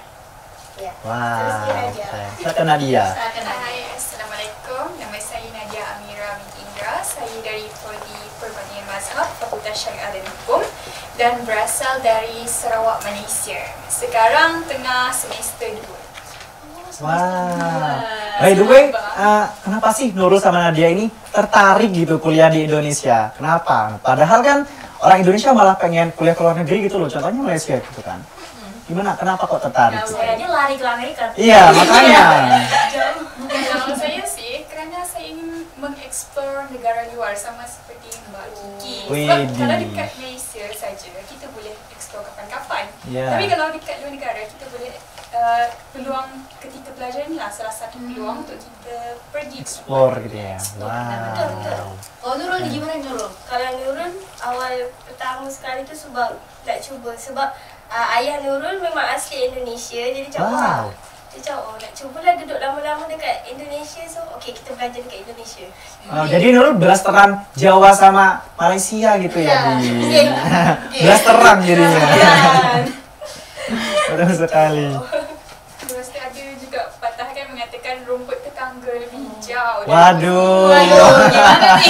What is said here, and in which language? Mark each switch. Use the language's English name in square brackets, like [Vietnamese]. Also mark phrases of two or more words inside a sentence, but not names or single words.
[Indonesian] Ya. Terus Wow. Nadia. Silakan Nadia. Silakan Nadia. Hai, Assalamualaikum. [Malay] Nama saya Nadia Amira binti Indra. Saya dari Prodi Perbandingan Mazhab, Fakultas Syariah dan Hukum dan berasal dari Sarawak, Malaysia. Sekarang tengah semester 2. [English] Wow. By the way, [Indonesian] kenapa sih Nurul sama Nadia ini tertarik gitu kuliah di Indonesia? Kenapa? Padahal kan orang Indonesia malah pengen kuliah ke luar negeri gitu loh. Contohnya Malaysia gitu kan. Gimana? Kenapa kok tertarik? Saya aja lari ke Amerika. Iya, makanya. [Malay] Kalau saya sih, karena saya ingin mengeksplor negara luar sama seperti Mbak Kiki. Sebab [Indonesian] Widih. [Malay] kalau dekat Malaysia saja, kita boleh eksplor kapan-kapan. [Indonesian] Ya. [Malay] Tapi kalau dekat luar negara, kita boleh peluang ketika pelajaran inilah salah satu peluang untuk kita pergi [Indonesian] Explore gitu ya. Wow. Oh Nurul, gimana Nurul? [Malay] Kalau Nurul awal pertama sekali tu sebab nak cuba sebab ayah Nurul memang asli Indonesia jadi cakap [Indonesian] Wow. [Malay] dia cakap nak cubalah duduk lama-lama dekat Indonesia so okey kita belajar dekat Indonesia. [Indonesian] Oh, jadi Nurul blasteran Jawa sama Malaysia gitu ya, Di. Blasteran jadinya. Betul sekali. Terus ada juga patah kan mengatakan rumput tetangga lebih hijau. Waduh. Gimana nih?